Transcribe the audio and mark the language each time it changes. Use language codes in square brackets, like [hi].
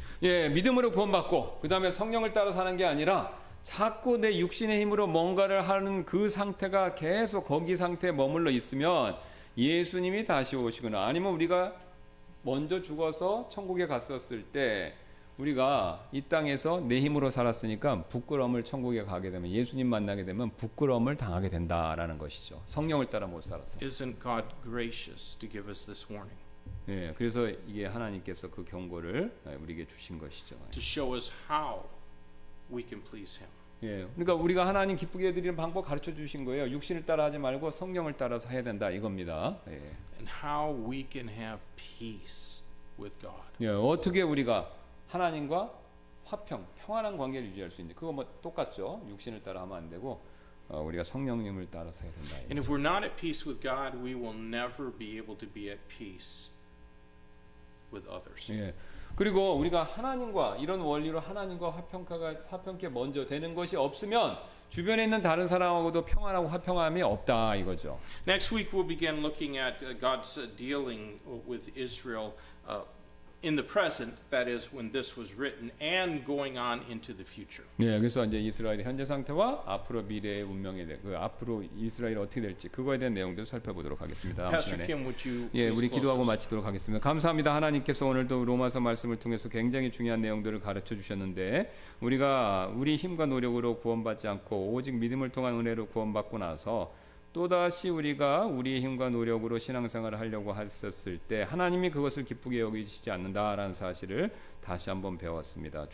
[ko] 예, 믿음으로 구원받고 그 다음에 성령을 따라 사는 게 아니라 자꾸 내 육신의 힘으로 뭔가를 하는 그 상태가 계속 거기 상태에 머물러 있으면 예수님이 다시 오시거나 아니면 우리가 먼저 죽어서 천국에 갔었을 때 우리가 이 땅에서 내 힘으로 살았으니까 부끄러움을, 천국에 가게 되면 예수님 만나게 되면 부끄러움을 당하게 된다라는 것이죠. 성령을 따라 못 살았어. [en] Isn't God gracious to give us this warning? [ko] 예, 그래서 이게 하나님께서 그 경고를 우리에게 주신 것이죠. [en] To show us how we can please Him. [ko] 예, 그러니까 우리가 하나님 기쁘게 해드리는 방법 가르쳐 주신 거예요. 육신을 따라 하지 말고 성령을 따라서 해야 된다 이겁니다. 예. [en] And how we can have peace with God. [ko] 예, 어떻게 우리가 하나님과 화평, 평안한 관계를 유지할 수 있는지, 그거 뭐 똑같죠. 육신을 따라 하면 안 되고 우리가 성령님을 따라서 해야 된다. [en] And if we're not at peace with God, we will never be able to be at peace with others. [ko] 예. 그리고 우리가 하나님과 이런 원리로 하나님과 화평케 먼저 되는 것이 없으면 주변에 있는 다른 사람하고도 평안하고 화평함이 없다 이거죠. [en] Next week we'll begin looking at God's dealing with Israel in the present, that is when this was written, and going on into the future. [ko] 예, 그래서 이제 이스라엘의 현재 상태와 앞으로 미래의 운명에 대해 앞으로 이스라엘이 어떻게 될지 그거에 대한 내용들을 살펴보도록 하겠습니다. 다음 [en] Pastor Kim, would you [ko] 예, 우리 [en] please [ko] 기도하고 [en] close us? [ko] 마치도록 하겠습니다. 감사합니다. 하나님께서 오늘도 로마서 말씀을 통해서 굉장히 중요한 내용들을 가르쳐 주셨는데 우리가 우리 힘과 노력으로 구원받지 않고 오직 믿음을 통한 은혜로 구원받고 나서 또다시 우리가 우리의 힘과 노력으로 신앙생활을 하려고 했었을 때 하나님이 그것을 기쁘게 여기시지 않는다라는 사실을 다시 한번 배웠습니다.